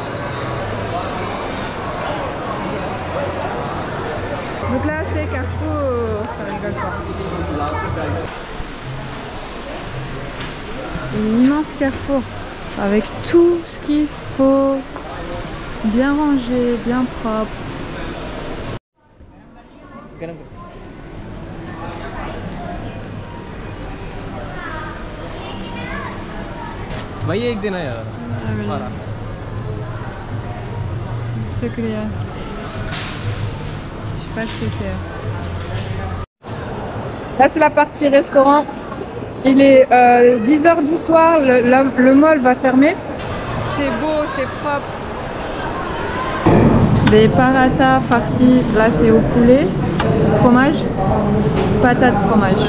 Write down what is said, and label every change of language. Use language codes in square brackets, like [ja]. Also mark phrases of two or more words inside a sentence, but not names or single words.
[fr] Donc là c'est Carrefour, ça rigole pas. Un immense Carrefour avec tout ce qu'il faut, bien rangé, bien propre. [hi] भाई एक दिन है यार हमारा शुक्रिया. [fr] Je sais pas ce que c'est. Là c'est la partie restaurant. Il est 10h du soir, le mall va fermer. C'est beau, c'est propre. Des parathas farcis, là c'est au poulet, fromage, patate fromage.